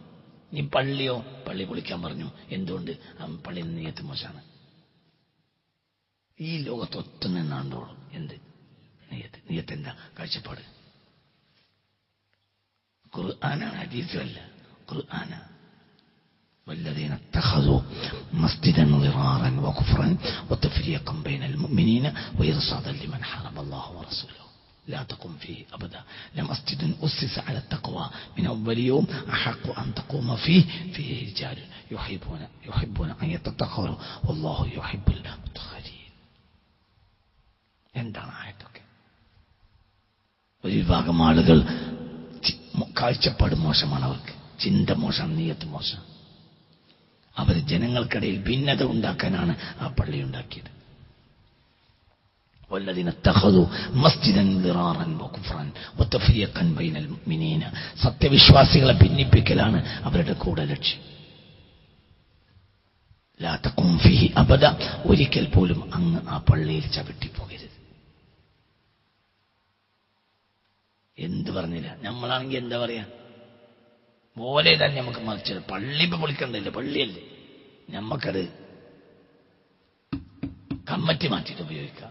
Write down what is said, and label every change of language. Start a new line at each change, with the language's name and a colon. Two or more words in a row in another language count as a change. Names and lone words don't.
Malayalam: നീ പള്ളിയോ, പള്ളി പൊളിക്കാൻ പറഞ്ഞു, എന്തുകൊണ്ട്? പള്ളിയിൽ നിയ്യത്ത് മോശമാണ്. ഈ ലോകത്ത് ഒറ്റ നിന്നാണ്ടോളൂ. എന്ത് നിയ്യത്ത്? നിയ്യത്ത് എന്താ? കാഴ്ചപ്പാട്. ഖുർആനാണ്, ഹദീസല്ല.
Arabic: ഖുർആന والذين اتخذوا مسجدا ضرارا وكفرا وتفريقا بين المؤمنين وإرصادا لمن حارب الله ورسوله لا تقم فيه أبدا لمسجد أسس على التقوى من أول يوم أحق أن تقوم فيه رجال يحبون أن يتطهروا والله يحب المطهرين.
Malayalam: എന്താണ് ആയത്തൊക്കെ? ഒരു വിഭാഗം ആളുകൾ കാഴ്ചപ്പാട് മോശമാണ്, അവർക്ക് ചിന്ത മോശം, നിയ്യത്ത് മോശം. അവർ ജനങ്ങൾക്കിടയിൽ ഭിന്നത ഉണ്ടാക്കാനാണ് ആ പള്ളി ഉണ്ടാക്കിയത്.
Arabic: والذين اتخذوا مسجدا ضرارا وكفرا وتفريقا بين المؤمنين.
Malayalam: സത്യവിശ്വാസികളെ ഭിന്നിപ്പിക്കലാണ് അവരുടെ കൂടെ ലക്ഷ്യം.
Arabic: لا تقم فيه أبدا.
Malayalam: ഒരിക്കൽ പോലും അങ്ങ് ആ പള്ളിയിൽ ചവിട്ടിപ്പോകരുത്. എന്ത് പറഞ്ഞില്ല? നമ്മളാണെങ്കിൽ എന്താ പറയാ? പോലെ തന്നെ നമുക്ക് മറിച്ചത്. പള്ളി ഇപ്പൊ പൊളിക്കണ്ടല്ലേ, പള്ളിയല്ലേ. നമ്മക്കത് കമ്മറ്റി മാറ്റിയിട്ട് ഉപയോഗിക്കാം.